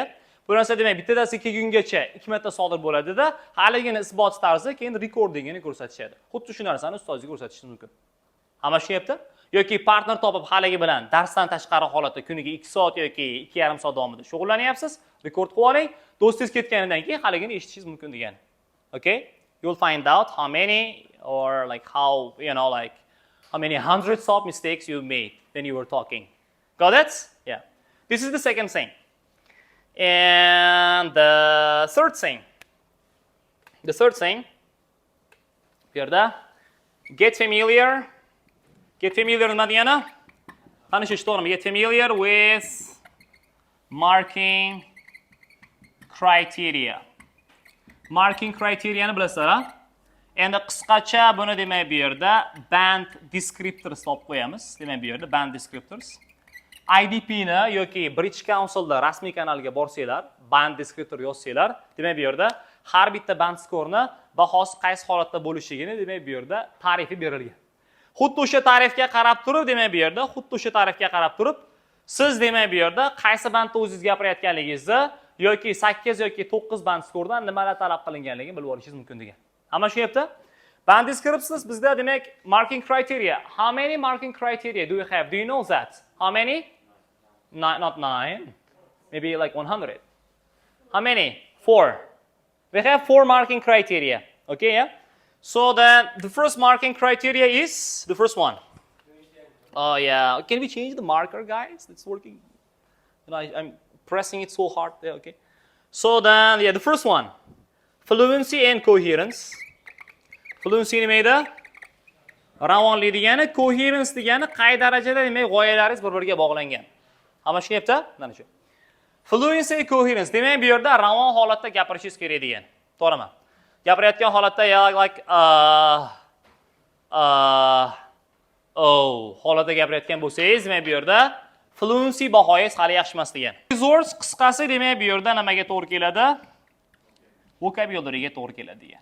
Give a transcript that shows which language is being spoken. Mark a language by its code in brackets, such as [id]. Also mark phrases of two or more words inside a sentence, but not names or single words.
[uz] Bu narsa demak bitta dars 2 kungacha 2 marta sodir bo'ladi-da, haligini isbot tarzi keyin recordingini ko'rsatishadi. Xuddi shu narsani ustozga ko'rsatishingiz mumkin. Hamma tushunyapti? Yoki partner topib haligi bilan darsdan tashqari holatda kuniga 2 soat yoki 2,5 soat davomida shug'ullanyapsiz, rekord qilib oling, do'stingiz ketganidan keyin haligini eshitishingiz mumkin degan. [en] Okay? You'll find out how many or like how, how many hundreds of mistakes you made when you were talking. Got it? Yeah. This is the second thing. And the third thing. Here, get familiar. Get familiar [uz] nima degani? Tanishish to'g'rimi? [en] Get familiar with marking criteria. Marking criteria [uz] ni bilasizlar, Endi qisqacha buni demak bu yerda [en] band descriptors [uz] deb qo'yamiz. Demak bu yerda [en] band descriptors. [uz] IDP ni yoki British Councilda rasmiy kanalga borsanglar, [en] band descriptor [uz] yozsanglar, demak bu yerda har bitta band skorni bahosi qaysi holatda bo'lishligini demak bu yerda ta'rifi berilgan. Xuddi o'sha ta'rifga qarab turib, demak bu yerda xuddi o'sha ta'rifga qarab turib, siz demak bu yerda qaysi bandda o'zingiz gapirayotganligingizni yoki 8 yoki 9 band skordan nimalar talab qilinganligini bilib olishingiz mumkin degan. Hamma tushunyapti? [en] Band descriptors [uz] bizda demak [en] marking criteria. How many marking criteria do you have? Do you know that? How many? Not 9. Maybe like 100. How many? 4. We have 4 marking criteria. Okay, yeah? So then the first marking criteria is the first one. Oh yeah. Can we change the marker, guys? It's working. You know, I'm pressing it so hard there, okay? So then, yeah, the first one. Fluency and coherence. Fluency nimada? [uz] Ravonlik degani, coherence degani qay darajada demak g'oyalaringiz bir-biriga bog'langan. Hamma tushunyapti? Mana shu. [en] Fluency and coherence [uz] demak bu yerda ravon holatda gapirishingiz kerak degan. To'g'rimi? Gapirayotgan holatda like holatda gapirayotgan bo'lsangiz, demak bu yerda fluency bahoyingiz hali yaxshi emas degan. Resource qisqasi demak bu yerda nimaga to'g'ri keladi? Vocabulary'ga to'g'ri keladi degan.